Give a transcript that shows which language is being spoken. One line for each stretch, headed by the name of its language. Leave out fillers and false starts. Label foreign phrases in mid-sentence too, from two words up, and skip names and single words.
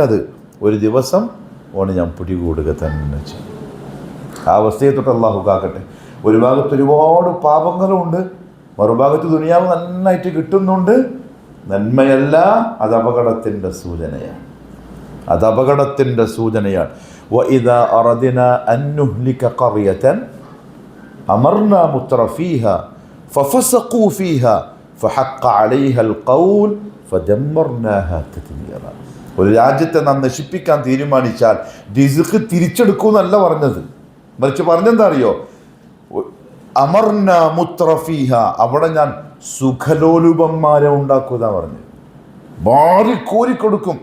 Malayalam: അത് ഒരു ദിവസം ഓണ് ഞാൻ പിടികൂടുക തന്നെ ചെയ്യും. ആ അവസ്ഥയെ തൊട്ട് അള്ളാഹു കാക്കട്ടെ. ഒരു ഭാഗത്ത് ഒരുപാട് പാപങ്ങളുണ്ട്, മറുഭാഗത്ത് ദുനിയാവ് നന്നായിട്ട് കിട്ടുന്നുണ്ട്. നന്മയല്ല, അത് അപകടത്തിൻ്റെ സൂചനയാണ്. അത് അപകടത്തിൻ്റെ സൂചനയാണ്.
Arabic: وَإِذَا أَرَدْنَا أَن نُهْلِكَ قَرْيَةً أَمَرْنَا مُتْرَفِيهَا فَفَسَقُوا فِيهَا فَحَقَّ عَلَيْهَا الْقَوْلُ فَدَمَّرْنَاهَا تَدْمِيرًا.
Malayalam: ഒരു രാജ്യത്തെ നാം നശിപ്പിക്കാൻ തീരുമാനിച്ചാൽ റിസ്ക് തിരിച്ചെടുക്കുമെന്നല്ല പറഞ്ഞത്, മറിച്ച് പറഞ്ഞെന്താ അറിയോ?
Arabic: أمرنا مترفيها,
Malayalam: അവിടെ ഞാൻ സുഖലോലുപന്മാരെ ഉണ്ടാക്കുക പറഞ്ഞു. കോരിക്കൊടുക്കും.